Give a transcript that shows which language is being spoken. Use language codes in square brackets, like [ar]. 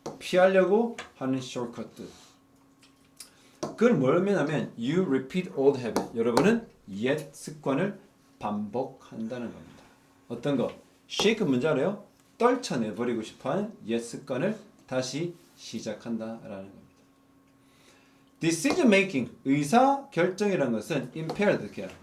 [ko] 피하려고 하는 shortcut. [en] 그걸 뭐냐면 you repeat old habit. [ko] 여러분은 옛 습관을 반복한다는 겁니다. 어떤 거? shake 뭔지 알아요? 떨쳐내버리고 싶어하는 옛 습관을 다시 시작한다라는 겁니다. decision making, 의사 결정이라는 것은 impaired 어떻게 해요?